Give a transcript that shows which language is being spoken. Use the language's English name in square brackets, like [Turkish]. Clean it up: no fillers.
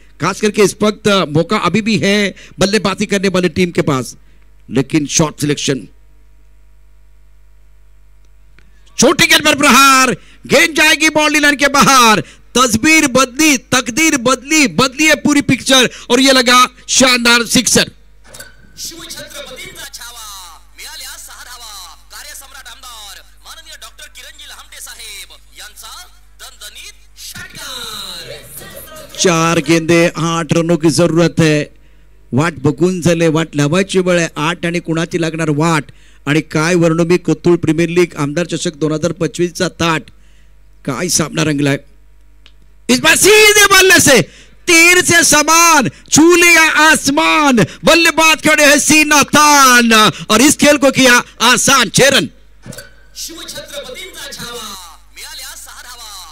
[Hindi] खास करके इस वक्त मौका अभी भी है बल्लेबाजी करने वाली टीम के पास, लेकिन शॉट सिलेक्शन, छोटी गेंद पर प्रहार, गेंद जाएगी बाउंड्री लाइन के बाहर। तस्वीर बदली, तकदीर बदली, बदली है पूरी पिक्चर, और ये लगा शानदार सिक्सर। [Marathi] शिवछत्रपतींचा छावा, मिळाल्या 6 धावा। कार्यसम्राट आमदार माननीय डॉक्टर किरणजी लहामटे साहेब यांचा दणदणीत षटकार। [Hindi] 4 गेंदे 8 रनों की जरूरत है। [Marathi] वाट बघून झाले, वाट लावायची वेळ आहे। 8 आणि कुणाची लागणार वाट, आणि काय वर्णमी कोतुळ प्रीमियर लीग आमदार चषक 2025 चा ताट, काय सामना रंगलाय। [Hindi] इस बार सीधे बल्ले से तीर से समान छू लिया आसमान, बल्लेबाज खड़े हैं सीना तान, और इस खेल को किया आसान। 6 रन। [Marathi] शिवछत्रपतींचा छावा, मिळाल्या 6 धावा।